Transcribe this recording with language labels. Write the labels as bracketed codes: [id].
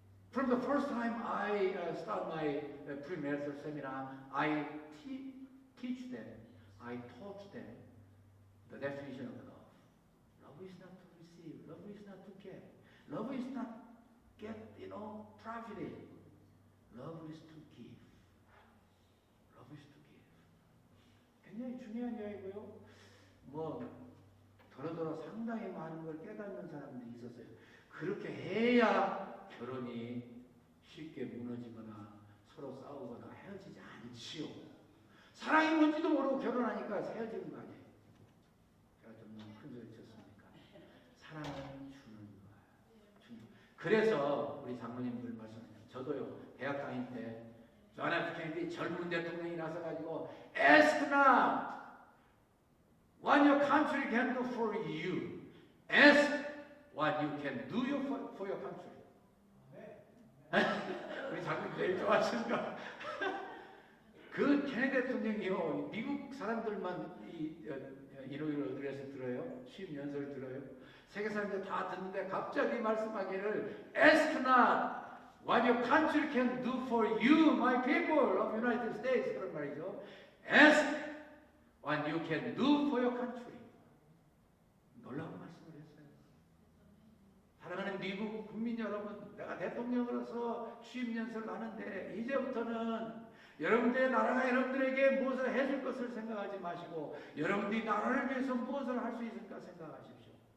[en] From the first time I start my premarital seminar, I teach them, I taught them the definition of love. Love is not to receive. Love is not to get. Love is not get, profited. Love is to give. Love is to give. [ko] 굉장히 중요한 이야기고요. 더러더러 상당히 많은 걸 깨닫는 사람들이 있었어요. 그렇게 해야 결혼이 쉽게 무너지거나 서로 싸우거나 헤어지지 않지요. 사랑이 뭔지도 모르고 결혼하니까 헤어지는 거 아니에요. 제가 좀 너무 큰 소리 쳤습니까? 사랑은 주는 거야. 그래서 우리 장로님들 말씀하세요. 저도요, 대학 다닐 때 존 F 케네디 젊은 대통령이 나서가지고 [en] Ask not what your country can do for you. Ask what you can do for your country. [ko] 우리 장로님 제일 좋아하시는가? 그 케네디 대통령이요, 미국 사람들만 이러이러 어드레스 들어요. 취임 연설을 들어요. 세계 사람들 다 듣는데 갑자기 말씀하기를 [en] Ask not what your country can do for you, my people of United States. [ko] 그런 말이죠. [en] Ask what you can do for your country. [ko] 놀라운 말씀을 했어요. 사랑하는 미국 국민 여러분, 내가 대통령으로서 취임 연설을 하는데 이제부터는 여러분들의 나라가 여러분들에게 무엇을 해줄 것을 생각하지 마시고 여러분들이 나라를 위해서 무엇을 할 수 있을까 생각하십시오.